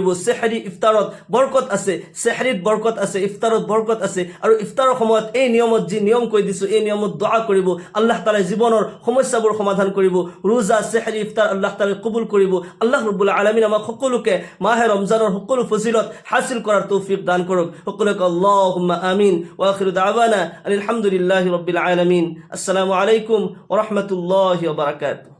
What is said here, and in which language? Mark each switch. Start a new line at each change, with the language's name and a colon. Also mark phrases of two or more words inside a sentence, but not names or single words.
Assamese: সেহৰি ইফতাৰত বৰকত আছে, সেহৰিত বৰকত আছে, ইফতাৰত বৰকত আছে। আৰু ইফতাৰৰ সময়ত এই নিয়মত যি নিয়ম কৈ দিছোঁ, এই নিয়মত দোয়া কৰিব। আল্লাহ তাআলাই জীৱনৰ সমস্যাবোৰ সমাধান কৰিব। ৰোজা, সেহৰি, ইফতাৰ আল্লাহ তাআলাই কবুল কৰিব। আল্লাহ ৰাব্বুল আলামিন আমাক সকলোকে মাহে ৰমজানৰ সকলো ফজিলত হাসিল কৰাৰ তৌফিক দান কৰক। সকলোকে
Arabic: اللهم آمين. وآخر دعوانا الحمد لله رب العالمين السلام عليكم ورحمة الله وبركاته.